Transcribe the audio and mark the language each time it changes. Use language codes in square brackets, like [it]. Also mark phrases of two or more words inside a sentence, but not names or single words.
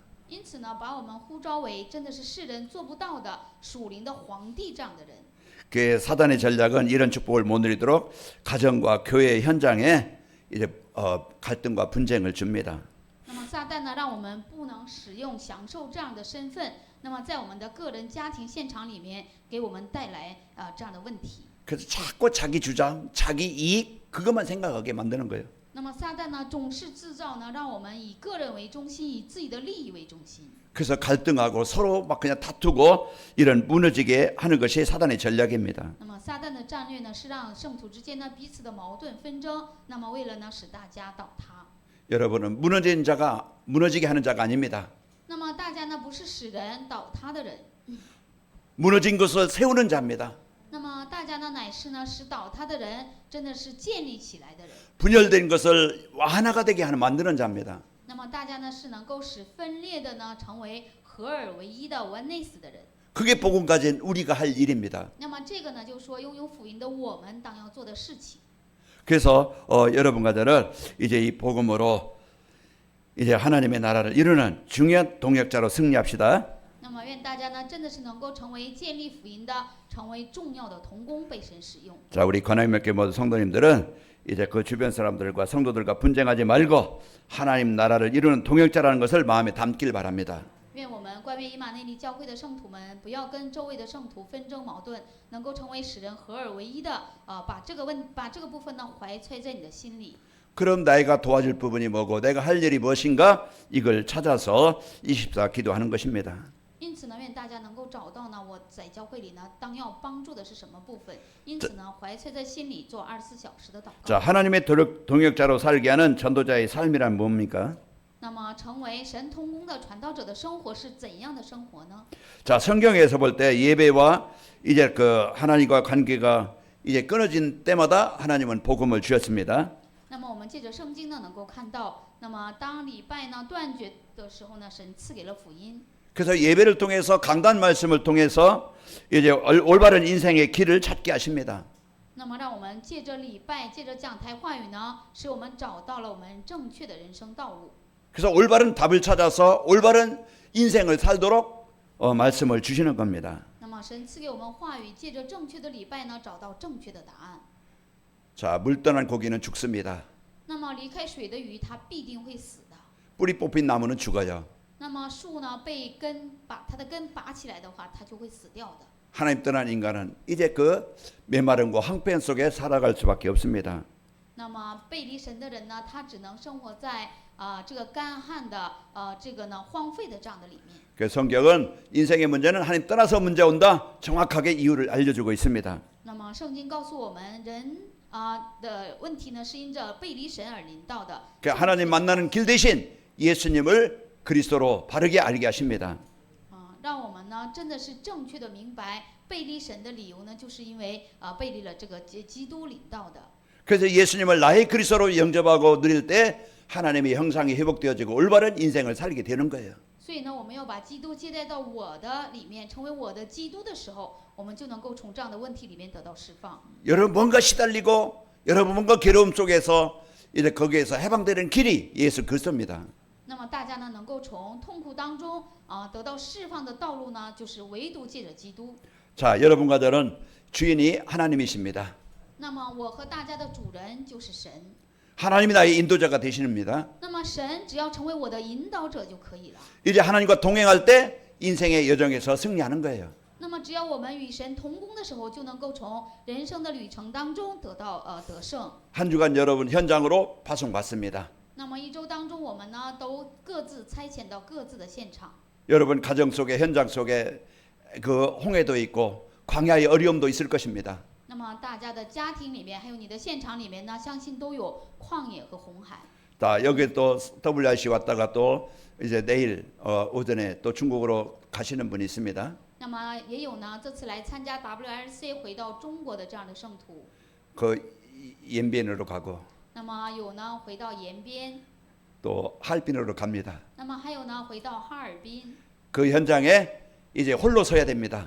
[zh] 因此呢，把我们呼召为真的是世人做不到的属灵的皇帝这样的人。 [ko] 그 사단의 전략은 이런 축복을 못 누리도록 가정과 교회 현장에 이제 갈등과 분쟁을 줍니다. [zh] 那么撒旦呢，让我们不能使用享受这样的身份，那么在我们的个人家庭现场里面，给我们带来这样的问题。 [ko] 그래서 자꾸 자기 주장, 자기 이익 그것만 생각하게 만드는 거예요. [zh] 那么撒旦呢，总是制造呢，让我们以个人为中心，以自己的利益为中心。 [ko] 그래서 갈등하고 서로 막 그냥 다투고 이런 무너지게 하는 것이 사단의 전략입니다. [zh] 那么撒旦的战略呢，是让圣徒之间呢彼此的矛盾纷争，那么为了呢使大家倒塌。 [ko] 여러분은 무너진 자가 무너지게 하는 자가 아닙니다. [zh] 那么大家呢不是使人倒塌的人， [ko] 무너진 것을 세우는 자입니다. [zh] 那么大家呢乃是呢使倒塌的人，真的是建立起来的人。 [ko] 분열된 것을 하나가 되게 하는 만드는 자입니다. [zh] 那么大家呢是能够使分裂的呢成为合而为一的oneness的人。 [ko] 그게 복음 가진 우리가 할 일입니다. [zh] 那么这个呢，就是说拥有福音的我们当要做的事情。 [ko] 그래서 여러분과 저를 이제 이 복음으로 이제 하나님의 나라를 이루는 중요한 동역자로 승리합시다. [zh] 那么愿大家呢真的是能够成为建立福音的，成为重要的同工，被神使用。 [ko] 자, 우리 관악교회 모든 성도님들은 이제 그 주변 사람들과 성도들과 분쟁하지 말고 하나님 나라를 이루는 동역자라는 것을 마음에 담길 바랍니다. [zh] 愿我们关于以马内利教会的圣徒们，不要跟周围的圣徒纷争矛盾，能够成为使人合而为一的，把这个部分呢怀揣在你的心里。 [ko] 그럼 내가 도와줄 부분이 뭐고 내가 할 일이 무엇인가 이걸 찾아서 24 기도하는 것입니다. [zh] 因此呢，愿大家能够找到呢，我在教会里呢，当要帮助的是什么部分。因此呢，怀揣在心里做24小时的祷告。 [ko] 자, 하나님의 동역자로 살게 하는 전도자의 삶이란 뭡니까? [zh] 那么，成为神同工的传道者的生活是怎样的生活呢？ [ko] 자, 성경에서 볼 때 예배와 이제 그 하나님과 관계가 이제 끊어진 때마다 하나님은 복음을 주셨습니다. [zh] 那么我们借着圣经呢，能够看到，那么当礼拜呢断绝的时候呢，神赐给了福音。 [ko] 그래서 예배를 통해서 강단 말씀을 통해서 이제 올바른 인생의 길을 찾게 하십니다. [zh] 那么，让我们借着礼拜，借着讲台话语呢，使我们找到了我们正确的人生道路。 [ko] 그래서 올바른 답을 찾아서 올바른 인생을 살도록 말씀을 주시는 겁니다. [zh] 那么，神赐给我们话语，借着正确的礼拜呢，找到正确的答案。 [ko] 자, 물 떠난 고기는 죽습니다. [zh] 那么，离开水的鱼，它必定会死的。 [ko] 뿌리 뽑힌 나무는 죽어요. [zh] 那么树呢，被把它的根拔起来的话，它就会死掉的。 [ko] 하나님 떠난 인간은 이제 그 메마름과 황폐한 속에 살아갈 수밖에 없습니다. [zh] 那么背离神的人呢，他只能生活在这个干旱的这个呢荒废的这样的里面。 [ko] 그 성경은 인생의 문제는 하나님 떠나서 문제 온다. 정확하게 이유를 알려주고 있습니다. [zh] 那么圣经告诉我们，人的问题呢是因着背离神而临到的。 [ko] 그 하나님 만나는 길 대신 예수님을 그리스도로 바르게 알게 하십니다. [zh] 让我们呢真的是正确的明白背离神的理由呢，就是因为背离了这个基督领到的。 [ko] 그래서 예수님을 나의 그리스도로 영접하고 누릴 때 하나님의 형상이 회복되어지고 올바른 인생을 살게 되는 거예요. [zh] 所以呢，我们要把基督接待到我的里面，成为我的基督的时候，我们就能够从这样的问题里面得到释放。 [ko] 여러분 뭔가 시달리고 여러분 뭔가 괴로움 속에서 이제 거기에서 해방되는 길이 예수 그리스도입니다. [zh] 那么大家呢，能够从痛苦当中得到释放的道路呢，就是唯独借着基督。 [ko] 자, 여러분과 저는 주인이 하나님이십니다. [zh] 那么我和大家的主人就是神。 [ko] 하나님이 나의 인도자가 되시는입니다. [zh] 那么神只要成为我的引导者就可以了。 [ko] 이제 하나님과 동행할 때 인생의 여정에서 승리하는 거예요. [zh] 那么只要我们与神同工的时候，就能够从人生的旅程当中得到得胜。 [ko] 한 주간 여러분 현장으로 파송받습니다. [zh] 那么一周当中，我们呢都各自差遣到各自的现场。 [ko] 여러분 가정 속에 현장 속에 그 홍해도 있고 광야의 어려움도 있을 것입니다. [zh] 那么大家的家庭里面，还有你的现场里面呢，相信都有旷野和红海。 [ko] 자, 여기 또 WRC 왔다가 또 이제 내일 오전에 또 중국으로 가시는 분이 있습니다. [zh] 那么也有呢，这次来参加 WRC 回到中国的这样的圣徒。 [ko] 그 延边으로 가고 [zh] 那么有呢回到延边， [ko] 또 하얼빈으로 갑니다. [zh] 那么还有呢回到哈尔滨。 [ko] 그 현장에 이제 홀로 서야 됩니다.